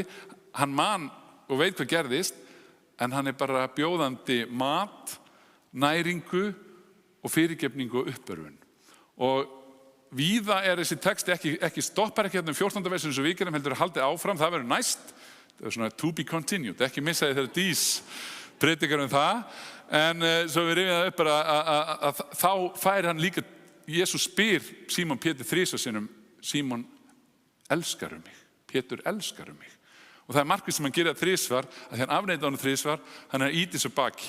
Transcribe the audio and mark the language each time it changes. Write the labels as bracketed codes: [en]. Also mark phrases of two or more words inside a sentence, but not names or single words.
[is] Hann man og veit hvað gerðist, en hann er bara bjóðandi mat, næringu og fyrirgefningu og uppörfun. Og víða er þessi texti ekki stoppar ekki hérna 14. versin eins og við gerum, heldur að haldi áfram, það verður næst. Það er svona [en] to be continued, [is] ekki missa þegar Dís predikar það. En svo við rifjum það upp bara að þá fær hann líka, Jesús spyr Símon Pétur 3 sinnum, Símon, elskaru mig? Pétur, elskaru mig? Og það er markvið sem hann gerir að 3 að því hann afneita honum 3, hann er ítið svo baki.